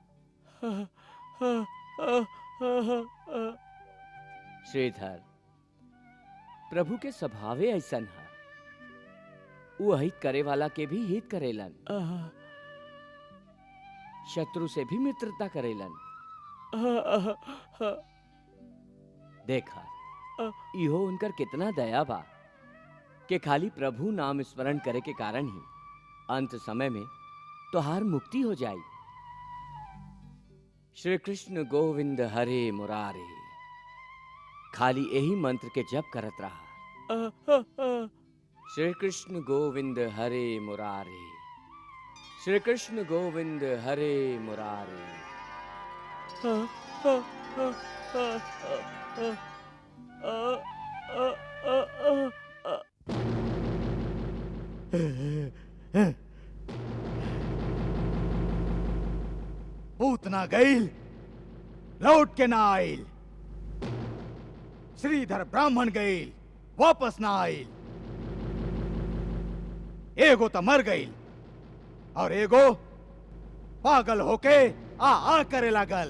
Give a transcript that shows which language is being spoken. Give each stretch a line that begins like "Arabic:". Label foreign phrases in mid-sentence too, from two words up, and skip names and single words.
Bhojpuri: श्रीधर, प्रभु के स्वभावे ऐसन है, वो हित करे वाला के भी हित करेलन, शत्रु से भी मित्रता करेलन। देखा इहो उनकर कितना दया बा कि खाली प्रभु नाम स्मरण करे के कारण ही अंत समय में तोहार मुक्ति हो जाई।
Sanskrit: श्री कृष्ण गोविंद हरे मुरारे,
Bhojpuri: खाली यही मंत्र के जप करत रहा।
Sanskrit: श्री कृष्ण गोविंद हरे मुरारे, श्री कृष्ण गोविंद हरे मुरारे।
Bhojpuri: पूतना गईल, लौट के ना आइल। श्रीधर ब्राह्मण गईल, वापस ना आइल। एगो तो मर गईल और एगो पागल होके आ करे लागल।